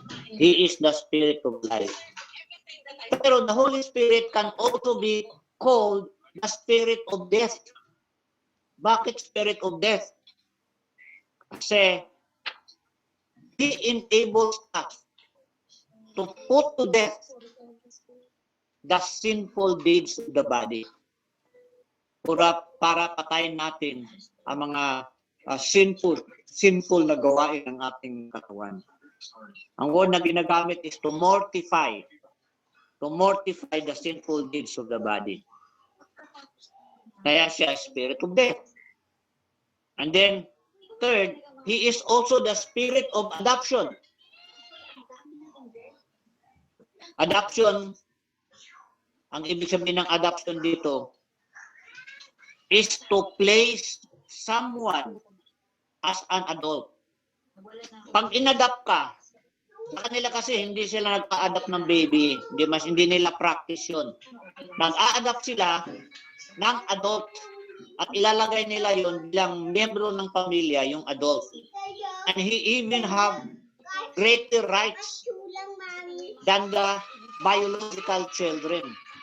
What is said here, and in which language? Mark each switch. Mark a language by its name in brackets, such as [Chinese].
[English] He is the Spirit of life. Pero the Holy Spirit can also be called the Spirit of death. Bakit Spirit of death? Kasi He enables us to put to death the sinful deeds of the body. [Filipino] Para patayin natin ang mga sinful na gawain ng ating katawan. Ang word na ginagamit [English] is to mortify the sinful deeds of the body. [Filipino] Kaya siya [English] Spirit of death. And then, third, He is also the Spirit of adoption. Adoption, [Filipino] ang ibig sabihin ng adoption dito, [English] is to place someone as an adult. [Filipino] Pag in-adopt ka, sa kanila kasi hindi sila nagpa-adopt ng baby, hindi nila practice yun. Nag-a-adopt sila ng adult at ilalagay nila yun bilang miyembro ng pamilya, yung adult. [English] And he even have greater rights than the biological children.